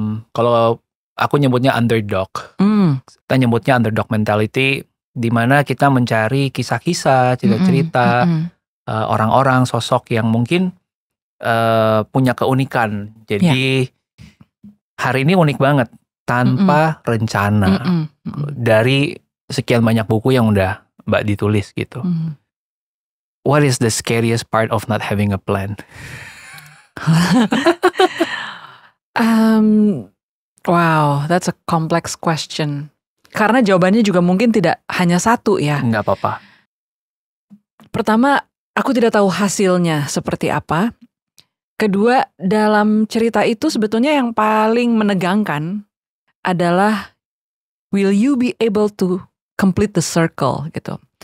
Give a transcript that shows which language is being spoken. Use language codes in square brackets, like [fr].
[id] Kalau aku nyebutnya underdog. Kita nyebutnya underdog mentality, di mana kita mencari kisah-kisah, cerita-cerita, orang-orang, sosok yang mungkin punya keunikan. Jadi hari ini unik banget. Tanpa rencana. Dari sekian banyak buku yang udah Mbak ditulis gitu. [en] What is the scariest part of not having a plan? Wow, that's a complex question. [id] Karena jawabannya juga mungkin tidak hanya satu ya. Nggak apa-apa. Pertama, aku tidak tahu hasilnya seperti apa. Kedua, dalam cerita itu sebetulnya yang paling menegangkan adalah [en] will you be able to complete the circle [id] gitu.